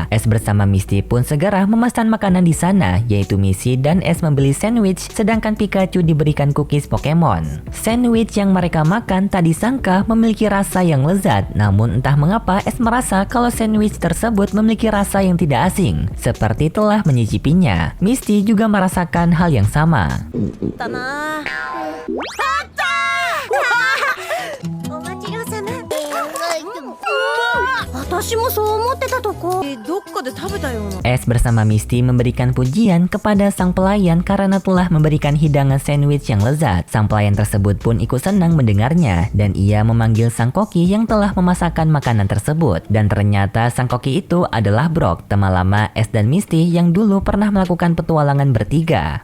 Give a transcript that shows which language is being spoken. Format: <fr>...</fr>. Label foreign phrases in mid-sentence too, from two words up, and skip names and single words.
<id>Ash bersama Misty pun segera memesan makanan di sana, yaitu Misty dan Ash membeli sandwich, sedangkan Pikachu diberikan cookies Pokemon. Sandwich yang mereka makan tak disangka memiliki rasa yang lezat, namun entah mengapa Ash merasa kalau sandwich tersebut memiliki rasa yang tidak asing, seperti telah menyicipinya. Misty juga merasakan hal yang sama. Tanah.</id> <ja>私もそう思ってたとこ。どっかで食べたような。</ja> <id>Ash bersama Misty memberikan pujian kepada sang pelayan karena telah memberikan hidangan sandwich yang lezat. Sang pelayan tersebut pun ikut senang mendengarnya dan ia memanggil sang koki yang telah memasakkan makanan tersebut. Dan ternyata sang koki itu adalah Brock, teman lama Ash dan Misty yang dulu pernah melakukan petualangan bertiga.</id>